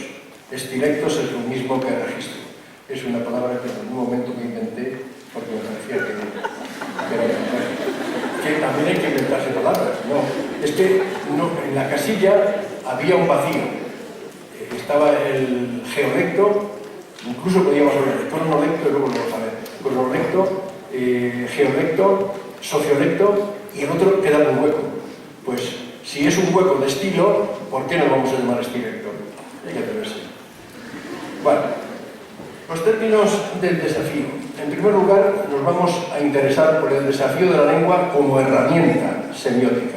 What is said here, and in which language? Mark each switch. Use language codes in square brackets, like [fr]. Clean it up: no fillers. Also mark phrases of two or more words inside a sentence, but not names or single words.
[es] Estilectos es lo mismo que registro. Es una palabra que en algún momento me inventé porque me parecía que también hay que inventarse palabras. No, es que no, en la casilla había un vacío. Estaba el geolecto, incluso podíamos hablar de cronolecto, y luego lo vamos a ver. Cronolecto, geolecto, sociolecto, y el otro queda un hueco. Pues si es un hueco de estilo, ¿por qué no vamos a llamar estilecto? Hay que atreverse. Bueno, los términos del desafío. En primer lugar, nos vamos a interesar por el desafío de la lengua como herramienta semiótica.